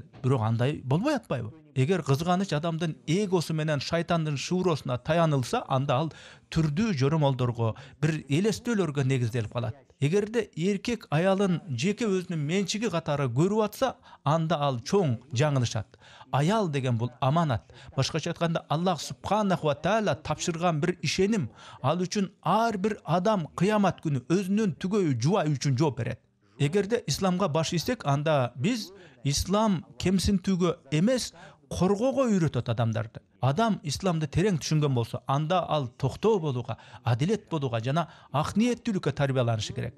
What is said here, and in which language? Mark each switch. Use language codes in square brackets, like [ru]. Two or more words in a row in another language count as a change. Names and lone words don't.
[ky] Бирок андай болбой атпайбы? Эгер кызганыч адамдын эгосу менен шайтандын шыбыроосуна таянылса, анда ал түрдүү жоромолдорго, бир элестөөлөргө негизделип калат. Эгерде эркек аялын жеке өзүнүн менчиги катары көрүп атса, анда ал чоң жаңылышат. Аял деген бул аманат. Башкача айтканда Аллах [ar] سبحانه وتعالى [ky] тапшырган бир ишеним. Ал үчүн ар бир адам кыямат күнү өзүнүн түгөйү жубайы үчүн жооп берет. Эгерде исламга баш ийсек, анда биз ислам кемсинтүүгө эмес, коргоого үйрөтөт адамдарды. Адам исламды терең түшүнгөн болсо, анда ал токтоо болууга, адилет болууга жана ак ниеттүүлүккө тарбияланышы керек.